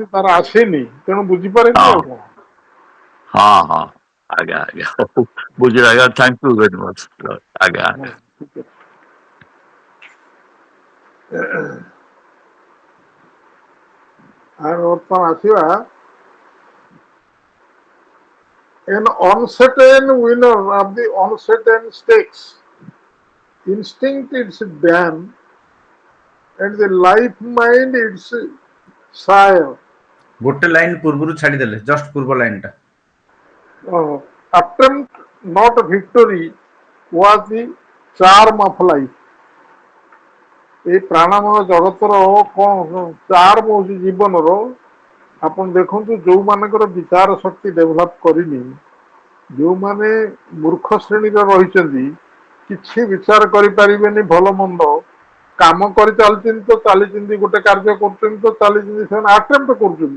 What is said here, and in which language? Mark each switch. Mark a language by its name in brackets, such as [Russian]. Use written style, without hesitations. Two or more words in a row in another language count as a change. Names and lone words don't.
[Odia] ଶକ୍ତି ତାର ଆସିନି, ତେଣୁ ବୁଝିପାରେନି। ହଁ ଆଉ କଣ? ହଁ ହଁ ଆଜ୍ଞା ଆଜ୍ଞା ବୁଝିଲି ଆଜ୍ଞା, [English] Thank you very much. [Odia] ଆଜ୍ଞା ହଁ, ଆଜ୍ଞା ଠିକ ଅଛି। ଆମେ ବର୍ତ୍ତମାନ ଆସିବା, [English] an uncertain winner of the uncertain stakes. Instinct its dam, and the life mind its sire. [Odia] ଗୋଟେ ଲାଇନ ପୂର୍ବରୁ ଛାଡିଦେଲେ, ଜଷ୍ଟ ପୂର୍ବ ଲାଇନଟା। [English] Attempt not victory was the charm of life. [Odia] ଏଇ ପ୍ରାଣମୟ ଜଗତର କଣ ଚାର୍ମ ହଉଛି ଜୀବନର। ଆପଣ ଦେଖନ୍ତୁ, ଯୋଉମାନଙ୍କର ବିଚାର ଶକ୍ତି ଡେଭଲପ କରିନି, ଯୋଉମାନେ ମୂର୍ଖ ଶ୍ରେଣୀରେ ରହିଛନ୍ତି, କିଛି ବିଚାର କରିପାରିବେନି ଭଲ ମନ୍ଦ, କାମ କରି ଚାଲିଛନ୍ତି ତ ଚାଲିଛନ୍ତି, ଗୋଟେ କାର୍ଯ୍ୟ କରୁଛନ୍ତି ତ ଚାଲିଛନ୍ତି, ସେମାନେ ଆଟେମ୍ପ୍ଟ କରୁଛନ୍ତି।